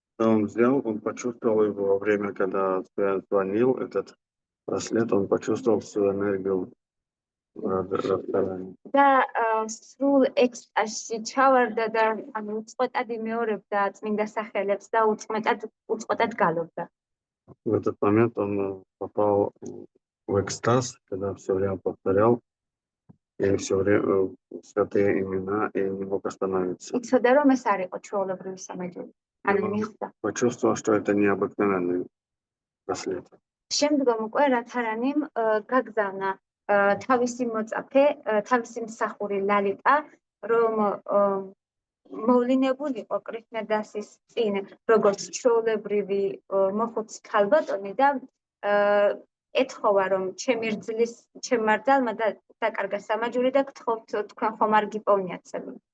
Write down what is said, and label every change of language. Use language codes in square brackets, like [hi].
[ru] он взял, он почувствовал его во время, когда звонил этот браслет, он почувствовал всю энергию Радхарани. [ka] და სრულ ექსტაზში ჩავარდა და უწყვეტად იმეორებდა წმინდა სახელებს და უწყვეტად გალობდა. [ru] В этот момент он попал в экстаз, когда все время повторял и все время святые имена и не мог остановиться. [ka] იცოდა რომ ეს არ იყო ჩვეულებრივი სამაჯური. მიხვდა. [ru] Почувствовал, что это необыкновенный браслет. [ka] შემდგომ უკვე რათარანიმ გაგზავნა თავისი მოწაფე, თავისი მსახური ლალიტა, რომ მოვლინებულიყო კრიშნადასის წინ როგორც ჩვეულებრივი მოხუცი ქალბატონი და ეთხოვა რომ ჩემ მართალმა დაკარგა სამაჯური და გთხოვთ თქვენ ხომ არ გიპოვნიაცები.